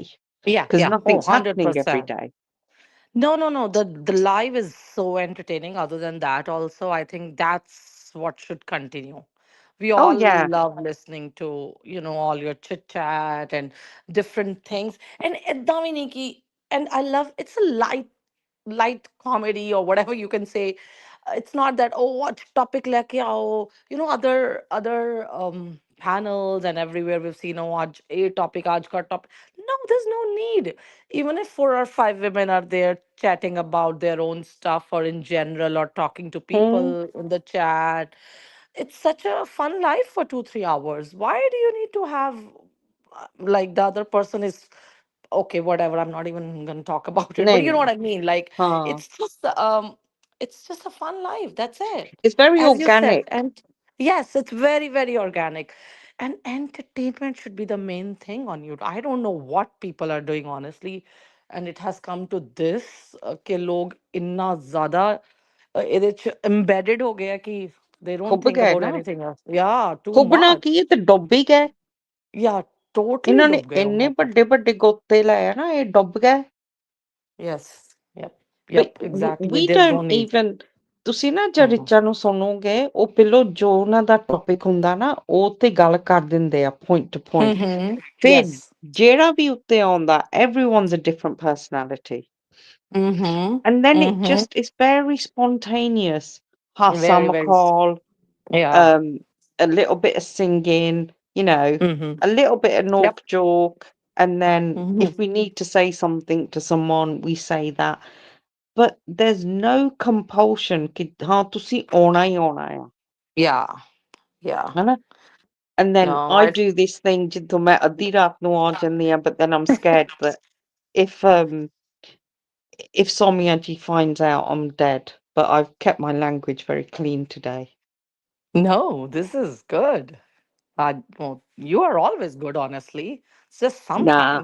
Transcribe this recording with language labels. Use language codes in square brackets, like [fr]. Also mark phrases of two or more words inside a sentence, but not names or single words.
[en] Yeah. because Yeah. Oh, nothing's happening every 100%. day. No, no, no. The live is so entertaining. Other than that, also, I think that's what should continue. We Oh, all yeah, love listening to, all your chit chat and different things. [pa] And ਏਦਾਂ ਵੀ ਨਹੀਂ ਕਿ- [en] and I love it's a light comedy or whatever you can say. It's not that, oh, what topic [hi] लेके आओ, [en] other panels and everywhere we've seen, oh, [hi] आज अ टॉपिक, आज का टॉपिक. [en] No, there's no need. Even if 4 or 5 women are there chatting about their own stuff or in general or talking to mm, people in the chat, it's such a fun life for 2 3 hours. Why do you need to have like the other person is okay, whatever, I'm not even gonna talk about it, but you know what no, I mean, like huh. it's just a fun life, that's it, It's very as you said. organic. And yes, it's very very organic, and entertainment should be the main thing on YouTube. I don't know what people are doing, honestly, and it has come to this [hi] कि लोग इतना ज़्यादा [pa] ਇਹਦੇ 'ਚ [en] embedded [hi] हो गया कि [en] they don't [pa] ਖੁੱਬ [en] think [pa] ਗਏ [en] about [pa] ਨਾ, [en] anything else. Yeah, too [pa] ਖੁੱਬਣਾ [en] much. [pa] ਕੀ ਇਹ ਤੇ ਡੁੱਬ ਹੀ ਗਏ। [en] Yeah, totally [pa] ਇਹਨਾਂ ਨੇ [hi] डूब गए हो [pa] ਇੰਨੇ [hi] मतलब. [pa] ਵੱਡੇ ਵੱਡੇ ਗੋਤੇ ਲਏ ਆ ਨਾ, ਇਹ ਡੁੱਬ ਗਏ। [en] Yes. Yep. But Yep. Exactly. we There's no don't need. even, [pa] ਤੁਸੀਂ ਨਾ ਜਦ [en] Mhm. [pa] ਰਿਚਾ ਨੂੰ ਸੁਣੋਗੇ, ਉਹ ਪਹਿਲੋਂ ਜੋ ਉਹਨਾਂ ਦਾ ਟੌਪਿਕ ਹੁੰਦਾ ਨਾ, ਉਹ ਤੇ ਗੱਲ ਕਰ ਦਿੰਦੇ ਆ, [en] point to point. Mhm. [pa] ਫਿਰ [en] Yes. [pa] ਜਿਹੜਾ ਵੀ ਉੱਤੇ ਆਉਂਦਾ, [en] everyone's a different personality. Mhm. And then it Mhm. just is very spontaneous. Hassa Very, very. McCall, Yeah. um, a little bit of singing, you know, Mhm. a little bit of Yep. knock joke, and then Mhm. if we need to say something to someone, we say that. But there's no compulsion [pa] ਕਿ ਹਾਂ ਤੁਸੀ ਆਣਾ ਹੀ ਆਣਾ [en] Yeah. Yeah. [hi] है ना? [en] And then No, I I. do this thing [pa] ਜਿਦੋਂ ਮੈਂ ਅੱਧੀ ਰਾਤ ਨੂੰ ਆ ਜਾਂਦੀ ਆ, [en] but then I'm scared that if if Somyaji finds out I'm dead, but I've kept my language very clean today. No, this is good. Well, you are always good, honestly. It's just Nah,